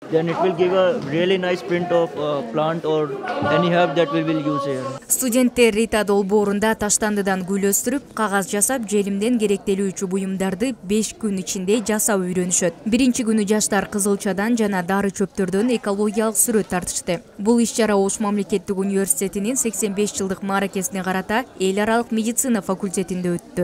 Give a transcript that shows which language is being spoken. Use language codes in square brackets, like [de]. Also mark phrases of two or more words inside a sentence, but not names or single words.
[en] Then it will give a really nice print of plant or any herb that we will use here. [ky] Студенттер Рита долбоорунда таштандыдан гүл өстүрүп, кагаз жасап, желимден керектелүүчү буюмдарды 5 күн ичинде жасап үйрөнүшөт. Биринчи күнү жаштар кызылчадан жана дары чөптөрдөн экологиялык сүрөт тартышты. Бул иш-чара Ош мамлекеттик университетинин 85 жылдык мааракесине карата эл аралык медицина факультетинде өттү.